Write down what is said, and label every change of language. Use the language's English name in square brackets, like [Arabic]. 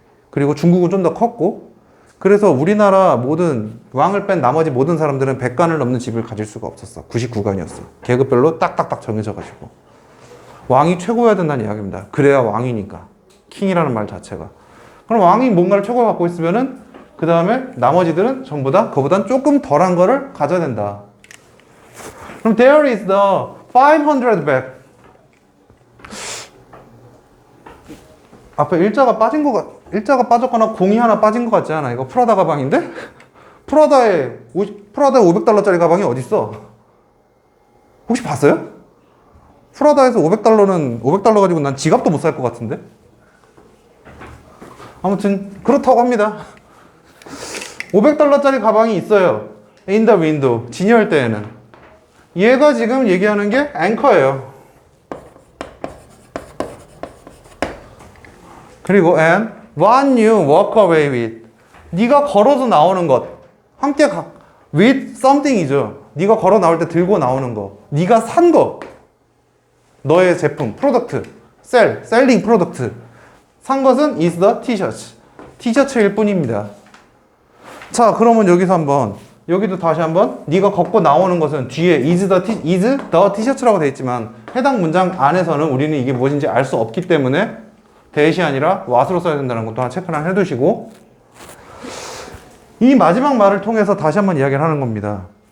[Korean] 그리고 중국은 좀 더 컸고. 그래서 우리나라 모든 왕을 뺀 나머지 모든 사람들은 100간을 넘는 집을 가질 수가 없었어. 99간이었어. 계급별로 딱딱딱 정해져가지고. 왕이 최고여야 된다는 이야기입니다. 그래야 왕이니까. 킹이라는 말 자체가. 그럼 왕이 뭔가를 최고 갖고 있으면은 그 다음에 나머지들은 전부 다 그보단 조금 덜한 거를 가져야 된다. [English] 그럼 there is the 500 bag. [Korean] 앞에 일자가 빠졌거나 공이 하나 빠진 것 같지 않아? 이거 프라다 가방인데? 프라다에 500달러짜리 가방이 어딨어? 혹시 봤어요? 프라다에서 500달러 가지고 난 지갑도 못 살 것 같은데? 아무튼 그렇다고 합니다. 500달러짜리 가방이 있어요. [English] In the window. 진열 때에는. [Korean] 얘가 지금 얘기하는 게 앵커예요. [English] 그리고 and what you walk away with. [Korean] 네가 걸어서 나오는 것. 함께 with something이죠. 네가 걸어 나올 때 들고 나오는 거. 네가 산 거. 너의 제품, 프로덕트, 셀링 프로덕트. [English] 산 것은 is the t-shirt. [Korean] 티셔츠일 뿐입니다. 자, 그러면 여기도 다시 한번 네가 걷고 나오는 것은 뒤에 is the t-shirt 라고 되어 있지만 해당 문장 안에서는 우리는 이게 무엇인지 알 수 없기 때문에 that이 아니라 what으로 써야 된다는 것도 체크를 해두시고 이 마지막 말을 통해서 다시 한번 이야기를 하는 겁니다.